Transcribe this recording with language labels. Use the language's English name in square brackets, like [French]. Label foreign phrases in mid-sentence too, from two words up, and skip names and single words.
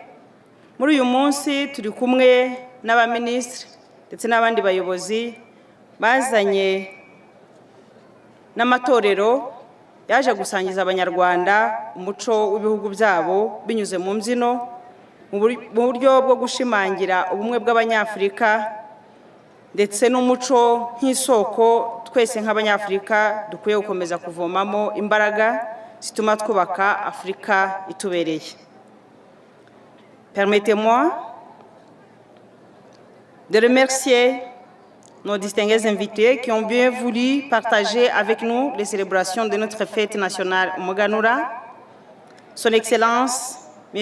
[Kinyarwanda] Muri uyu munsi turi kumwe n'abaminisitiri ndetse n'abandi bayobozi bazanye n'amatorero yaje gusangiza Abanyarwanda umuco w'ibihugu byabo binyuze mu mbyino, mu buryo bwo gushimangira ubumwe bw'Abanyafurika ndetse n'umuco nk'isoko twese nk'Abanyafurika dukwiye gukomeza kuvomamo imbaraga zituma twubaka Afurika itubereye. [French] Permettez-moi de remercier nos distingués invités qui ont bien voulu partager avec nous les célébrations de notre fête nationale Umuganura. Son Excellence, M.